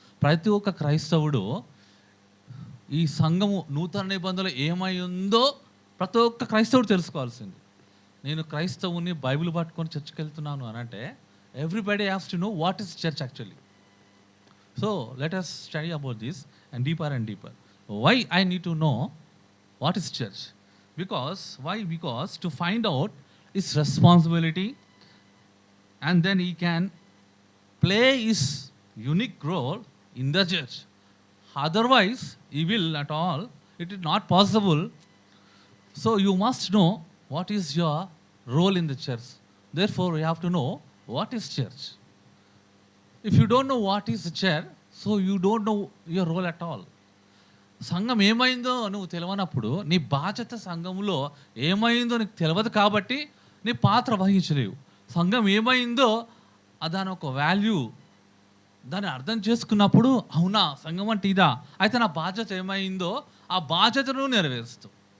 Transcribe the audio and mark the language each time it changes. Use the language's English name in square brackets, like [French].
[Telugu] ప్రతి ఒక్క క్రైస్తవుడు ఈ సంఘము నూతన నిబంధనలు ఏమై ఉందో ప్రతి ఒక్క క్రైస్తవుడు తెలుసుకోవాల్సింది. నేను క్రైస్తవుని బైబిల్ పట్టుకొని చర్చ్కి వెళ్తున్నాను అని అంటే [English] Everybody has to know what is church actually. So let us study about this and deeper and deeper. Why I need to know what is church? Because to find out his responsibility, and then he can play his unique role in the church. Otherwise he will at all, it is not possible. So you must know what is your role in the church. Therefore you have to know what is church. If you don't know what is the church, so you don't know your role at all. [Telugu] సంఘం ఏమైందో నువ్వు తెలియనప్పుడు నీ బాధ్యత సంఘంలో ఏమైందో నీకు తెలియదు కాబట్టి నీ పాత్ర వహించలేవు. సంఘం ఏమైందో దాని ఒక వాల్యూ, దాన్ని అర్థం చేసుకున్నప్పుడు అవునా సంఘం అంటే ఇదా, అయితే నా బాధ్యత ఏమైందో ఆ బాధ్యతను నెరవేరుస్తావు.